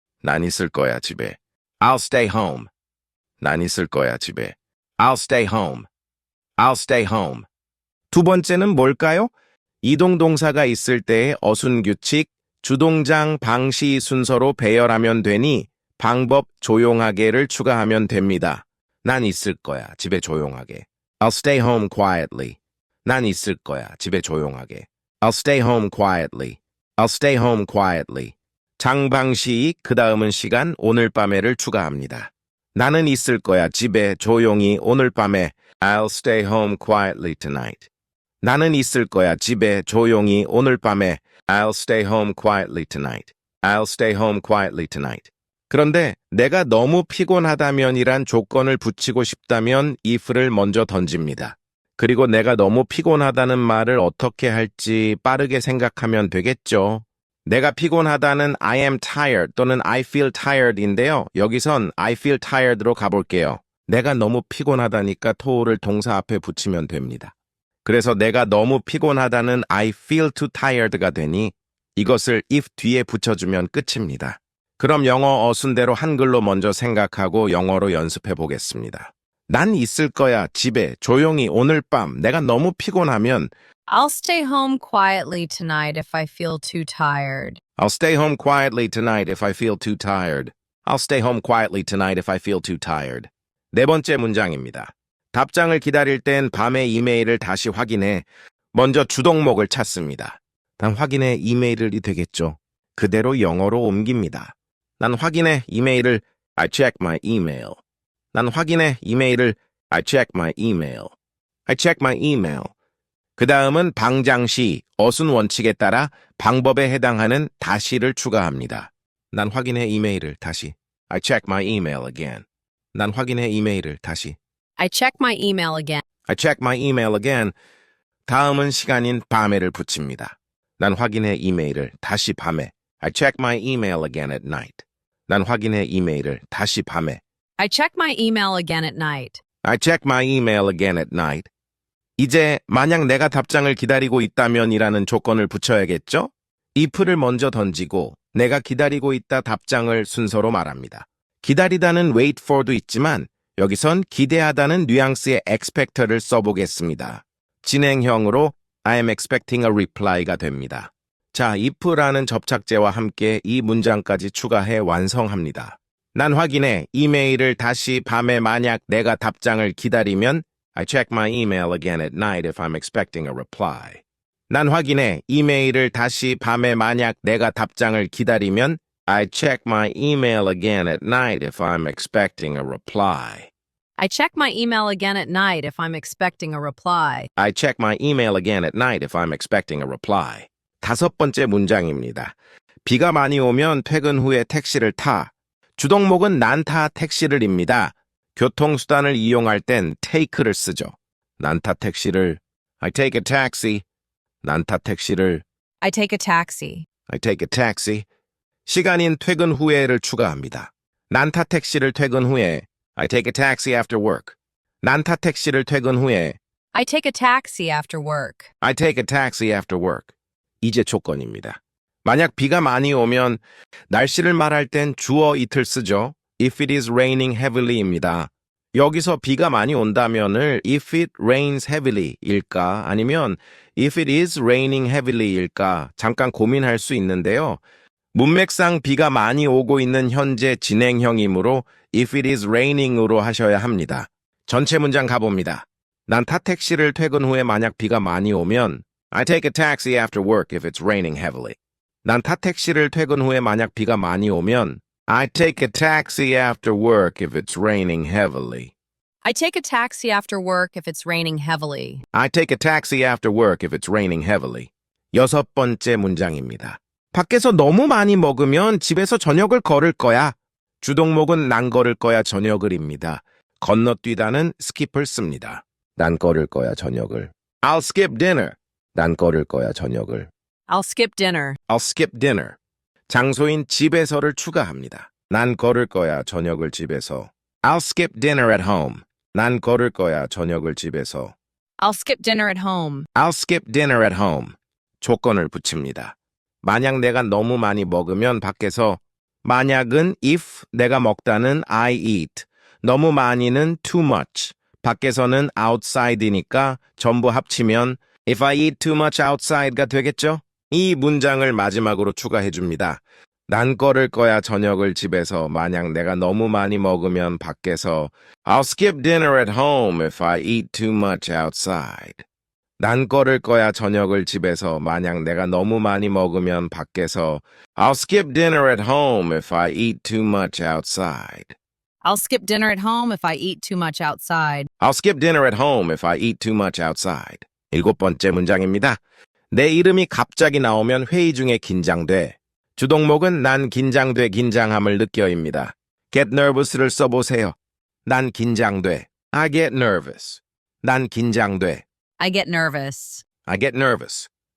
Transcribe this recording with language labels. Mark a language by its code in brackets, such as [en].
[ko] 난 있을 거야, 집에. [en] I'll stay home. 난 있을 거야, 집에. I'll stay home. I'll stay home. [ko] 두 번째는 뭘까요? 이동동사가 있을 때의 어순규칙, 주동장, 방시 순서로 배열하면 되니 방법 조용하게를 추가하면 됩니다. 난 있을 거야, 집에 조용하게. [en] I'll stay home quietly. [ko] 난 있을 거야, 집에 조용하게. [en] I'll stay home quietly. I'll stay home quietly. [ko] 장방시익 그 다음은 시간 오늘 밤에를 추가합니다. 나는 있을 거야 집에 조용히 오늘 밤에 [en] I'll stay home quietly tonight. [ko] 나는 있을 거야 집에 조용히 오늘 밤에 [en] I'll stay home quietly tonight. I'll stay home quietly tonight. [ko] 그런데 내가 너무 피곤하다면이란 조건을 붙이고 싶다면 if를 먼저 던집니다. 그리고 내가 너무 피곤하다는 말을 어떻게 할지 빠르게 생각하면 되겠죠. 내가 피곤하다는 [en] I am tired 또는 I feel tired인데요. [ko] 여기선 I feel tired로 가볼게요. 내가 너무 피곤하다니까 to를 동사 앞에 붙이면 됩니다. 그래서 내가 너무 피곤하다는 [en] I feel too tired [ko] 가 되니 이것을 if 뒤에 붙여주면 끝입니다. 그럼 영어 어순대로 한글로 먼저 생각하고 영어로 연습해 보겠습니다. 난 있을 거야 집에 조용히 오늘 밤 내가 너무 피곤하면 [en] I'll stay home quietly tonight if I feel too tired. I'll stay home quietly tonight if I feel too tired. I'll stay home quietly tonight if I feel too tired. [ko] 네 번째 문장입니다. 답장을 기다릴 땐 밤에 이메일을 다시 확인해 먼저 주동목을 찾습니다. 난 확인해 이메일이 되겠죠. 그대로 영어로 옮깁니다. 난 확인해 이메일을 [en] I check my email. 난 확인해 이메일을 I check my email. I check my email. [ko] 그 다음은 방장시, 어순 원칙에 따라 방법에 해당하는 다시를 추가합니다. 난 확인해 이메일을 다시. [en] I check my email again. [ko] 난 확인해 이메일을 다시. [en] I check my email again. I check my email again. [ko] 다음은 시간인 밤에를 붙입니다. 난 확인해 이메일을 다시 밤에. [en] I check my email again at night. [ko] 난 확인해 이메일을 다시 밤에. [en] I check my email again at night. I check my email again at night. [ko] 이제 만약 내가 답장을 기다리고 있다면이라는 조건을 붙여야겠죠? if를 먼저 던지고 내가 기다리고 있다 답장을 순서로 말합니다. 기다리다는 wait for도 있지만 여기선 기대하다는 뉘앙스의 expect를 써보겠습니다. 진행형으로 [en] I am expecting a reply가 됩니다. [ko] 자, if라는 접착제와 함께 이 문장까지 추가해 완성합니다. 난 확인해 이메일을 다시 밤에 만약 내가 답장을 기다리면 [en] I check my email again at night if I'm expecting a reply. [ko] 난 확인해 이메일을 다시 밤에 만약 내가 답장을 기다리면 [en] I check my email again at night if I'm expecting a reply. I check my email again at night if I'm expecting a reply. I check my email again at night if I'm expecting a reply. [ko] 다섯 번째 문장입니다. 비가 많이 오면 퇴근 후에 택시를 타. 주동목은 난 타 택시를입니다. 교통수단을 이용할 땐 take를 쓰죠. 난 타 택시를 [en] I take a taxi. [ko] 난 타 택시를 [en] I take a taxi. I take a taxi. [ko] 시간인 퇴근 후에를 추가합니다. 난 타 택시를 퇴근 후에 [en] I take a taxi after work. [ko] 난 타 택시를 퇴근 후에 [en] I take a taxi after work. I take a taxi after work. [ko] 이제 조건입니다. 만약 비가 많이 오면 날씨를 말할 땐 주어 it을 쓰죠. [en] If it is raining heavily입니다. [ko] 여기서 비가 많이 온다면을 [en] if it rains heavily [ko] 일까 아니면 [en] if it is raining heavily [ko] 일까 잠깐 고민할 수 있는데요. 문맥상 비가 많이 오고 있는 현재 진행형이므로 [en] if it is raining [ko] 으로 하셔야 합니다. 전체 문장 가봅니다. 난 타 택시를 퇴근 후에 만약 비가 많이 오면 [en] I take a taxi after work if it's raining heavily. [ko] 난 타 택시를 퇴근 후에 만약 비가 많이 오면 [en] I take a taxi after work if it's raining heavily. I take a taxi after work if it's raining heavily. I take a taxi after work if it's raining heavily. [ko] 여섯 번째 문장입니다. 밖에서 너무 많이 먹으면 집에서 저녁을 걸을 거야. 주동목은 난 걸을 거야 저녁을입니다. 건너뛰다는 skip을 씁니다. 난 걸을 거야 저녁을. [en] I'll skip dinner. [ko] 난 걸을 거야 저녁을. [en] I'll skip dinner. I'll skip dinner. [ko] 장소인 집에서를 추가합니다. 난 걸을 거야 저녁을 집에서. [en] I'll skip dinner at home. [ko] 난 걸을 거야 저녁을 집에서. [en] I'll skip dinner at home. I'll skip dinner at home. [ko] 조건을 붙입니다. 만약 내가 너무 많이 먹으면 밖에서 만약은 if 내가 먹다는 I eat. 너무 많이는 too much. 밖에서는 [en] outside이니까 [ko] 전부 합치면 [en] if I eat too much outside가 되겠죠? [ko] 이 문장을 마지막으로 추가해 줍니다. 난 걸을 거야 저녁을 집에서 만약 내가 너무 많이 먹으면 밖에서 [en] I'll skip dinner at home if I eat too much outside. [ko] 난 꺼를 거야 저녁을 집에서 만약 내가 너무 많이 먹으면 밖에서 [en] I'll skip dinner at home if I eat too much outside. I'll skip dinner at home if I eat too much outside. I'll skip dinner at home if I eat too much outside. [ko] 7번째 문장입니다. 내 이름이 갑자기 나오면 회의 중에 긴장돼. 주동목은 난 긴장돼 긴장함을 느껴입니다. [en] get nervous를 써보세요. [ko] 난 긴장돼. [en] I get nervous. [ko] 난 긴장돼. [en] I get nervous. I get nervous.